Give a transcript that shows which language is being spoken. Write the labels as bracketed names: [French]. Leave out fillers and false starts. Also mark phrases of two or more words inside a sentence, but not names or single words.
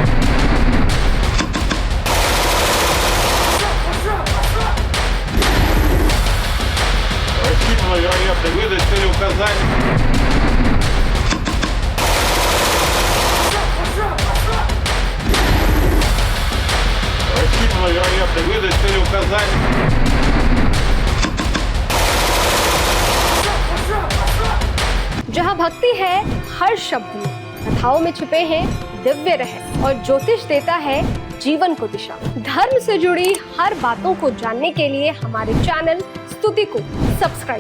[Russian] Рассчитано вероятный выдать цели указания. Рассчитано вероятный выдать цели указания. [Hindi] जहाँ भक्ति है हर शब्द में, कथाओं में छुपे हैं दिव्य रहस्य और ज्योतिष देता है जीवन को दिशा। धर्म से जुड़ी हर बातों को जानने के लिए हमारे चैनल स्तुति को सब्सक्राइब करें।